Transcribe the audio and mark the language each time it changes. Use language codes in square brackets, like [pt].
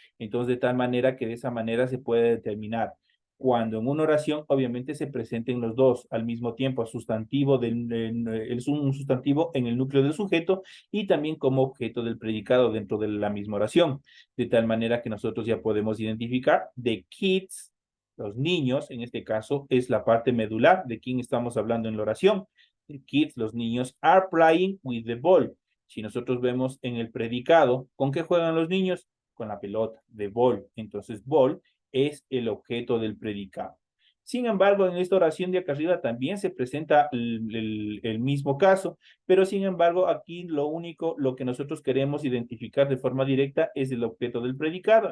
[es] Entonces, de tal manera que de esa manera se puede determinar cuando en una oración obviamente se presenten los dos al mismo tiempo, sustantivo es un sustantivo en el núcleo del sujeto y también como objeto del predicado dentro de la misma oración, de tal manera que nosotros ya podemos identificar the kids, los niños, en este caso es la parte medular de quién estamos hablando en la oración. [en] The kids, [es] los niños, [en] are playing with the ball. [es] Si nosotros vemos en el predicado, ¿con qué juegan los niños? Con la pelota, the ball. Entonces, ball es el objeto del predicado. Sin embargo, en esta oración de acá arriba también se presenta el mismo caso, pero sin embargo, aquí lo que nosotros queremos identificar de forma directa es el objeto del predicado.